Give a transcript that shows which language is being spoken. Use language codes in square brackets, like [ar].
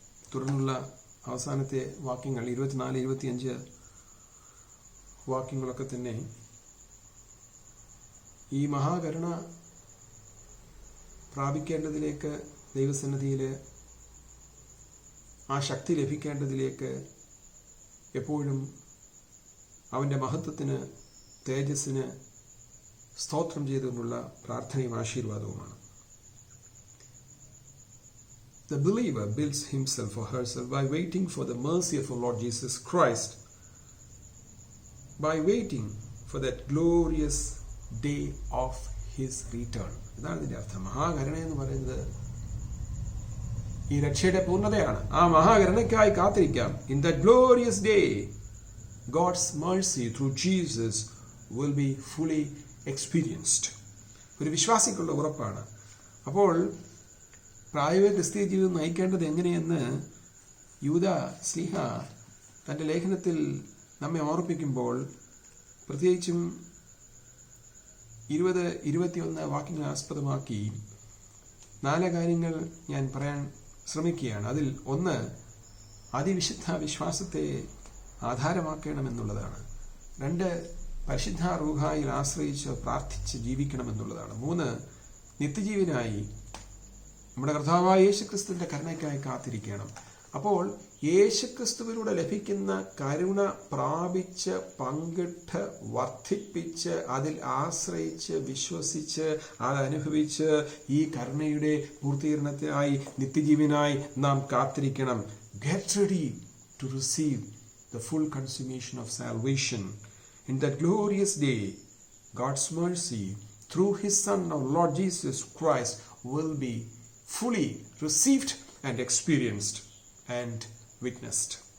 [ml] തുടർന്നുള്ള അവസാനത്തെ വാക്യങ്ങൾ 24-25 വാക്യങ്ങളൊക്കെ തന്നെ ഈ മഹാകരുണ പ്രാപിക്കേണ്ടതിലേക്ക്, ദൈവസന്നിധിയിൽ ആ ശക്തി ലഭിക്കേണ്ടതിലേക്ക് എപ്പോഴും അവൻ്റെ മഹത്വത്തിന്, തേജസ്സിന് സ്തോത്രം ചെയ്തുകൊണ്ടുള്ള പ്രാർത്ഥനയും ആശീർവാദവുമാണ്. [en] The believer builds himself or herself by waiting for the mercy of our Lord Jesus Christ by waiting for that glorious day of his return. [ml] ഇതാണ് ഇതിന്റെ അർത്ഥം. മഹാകരുണ എന്ന് പറയുന്നത് ഈ രക്ഷയുടെ പൂർണ്ണതയാണ്. ആ മഹാകരുണയ്ക്കായി കാത്തിരിക്കാം. [en] In that glorious day, God's mercy through Jesus will be fully experienced. [ml] ഒരു വിശ്വാസിക്കുള്ള ഉറപ്പാണ്. അപ്പോൾ പ്രായോഗിക ക്രിസ്തീയ ജീവിതം നയിക്കേണ്ടത് എങ്ങനെയെന്ന് യൂദ ശ്ലീഹ തൻ്റെ ലേഖനത്തിൽ നമ്മെ ഓർപ്പിക്കുമ്പോൾ, പ്രത്യേകിച്ചും 20-21 വാക്യങ്ങളെ ആസ്പദമാക്കി 4 കാര്യങ്ങൾ ഞാൻ പറയാൻ ശ്രമിക്കുകയാണ്. അതിൽ ഒന്ന്, അതിവിശുദ്ധ വിശ്വാസത്തെ ആധാരമാക്കണമെന്നുള്ളതാണ്. 2, പരിശുദ്ധ റൂഹായിൽ ആശ്രയിച്ച് പ്രാർത്ഥിച്ച് ജീവിക്കണമെന്നുള്ളതാണ്. 3, നിത്യജീവനായി നമ്മുടെ കർത്താവായ യേശുക്രിസ്തുവിന്റെ കരുണയ്ക്കായി കാത്തിരിക്കണം. അപ്പോൾ യേശുക്രിസ്തുവിലൂടെ ലഭിക്കുന്ന കരുണ പ്രാപിച്ച് പങ്കിട്ട് വർദ്ധിപ്പിച്ച് അതിൽ ആശ്രയിച്ച് വിശ്വസിച്ച് അതനുഭവിച്ച് ഈ കരുണയുടെ പൂർത്തീകരണത്തിനായി നിത്യജീവനായി നാം കാത്തിരിക്കണം. [en] Get ready to receive the full consummation of salvation. In that glorious day, God's mercy through His Son, our Lord Jesus Christ, will be fully received and experienced and witnessed.